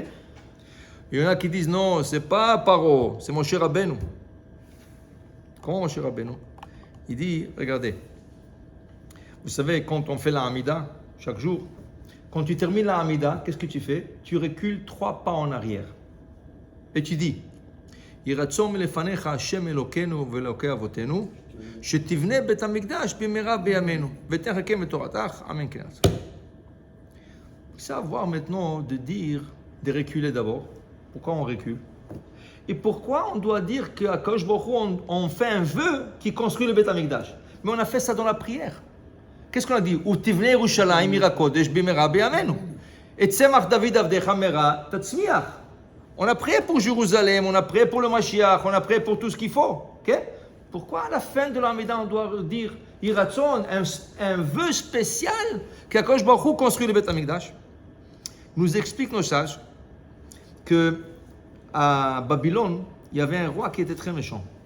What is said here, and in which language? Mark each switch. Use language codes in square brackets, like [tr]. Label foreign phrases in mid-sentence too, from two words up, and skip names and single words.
[fr] Il y en a qui disent non, c'est pas Paro, c'est Moshe Rabbeinu. Comment Moshe Rabbeinu? Il dit, regardez, vous savez, quand on fait la Hamida, chaque jour, quand tu termines la Hamida, qu'est-ce que tu fais? Tu recules 3 pas en arrière. Et tu dis, [he] יהי רצון לפניך השם אלוקינו ואלוקי אבותינו, שתבנה בית המקדש במהרה בימינו, ותן חלקנו בתורתך, אמן כן. [fr] Savoir maintenant de dire, de reculer d'abord. Pourquoi on recule? Et pourquoi on doit dire qu'à Kadosh Baruch Hu, on fait un vœu qui construit le Beth Amikdash? Mais on a fait ça dans la prière. Qu'est-ce qu'on a dit? [he] ובנה ירושלים עיר הקודש במהרה בימינו. ואת צמח דוד עבדך מהרה תצמיח. [fr] On a prié pour Jérusalem, on a prié pour le Mashiach, on a prié pour tout ce qu'il faut. Okay? Pourquoi à la fin de l'Amida on doit dire Yiratzon, un vœu spécial qu'à Kadosh Baruch Hu construit le Beth Amikdash? Nous expliquent nos sages que à Babylone, il y avait un roi qui était très méchant.